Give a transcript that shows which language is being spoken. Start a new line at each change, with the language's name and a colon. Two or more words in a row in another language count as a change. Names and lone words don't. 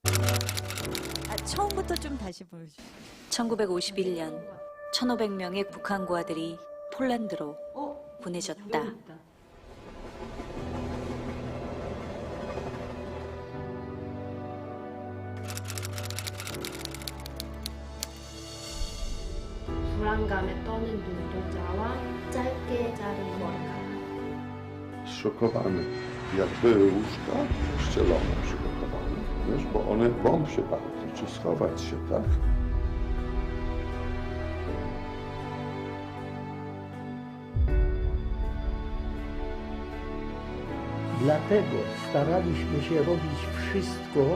Korean: 처음부터 좀 다시 보여주세요. 1951년 1,500명의 북한 고아들이 폴란드로 보내졌다. 불안감에 떠는 눈동자와 짧게 자른 머리카락.
Polish: Schokowany. Jakby łóżka ścielone przygotowane. Wiesz, bo one boją się bardzo, czy schować się, tak? Dlatego staraliśmy się robić wszystko.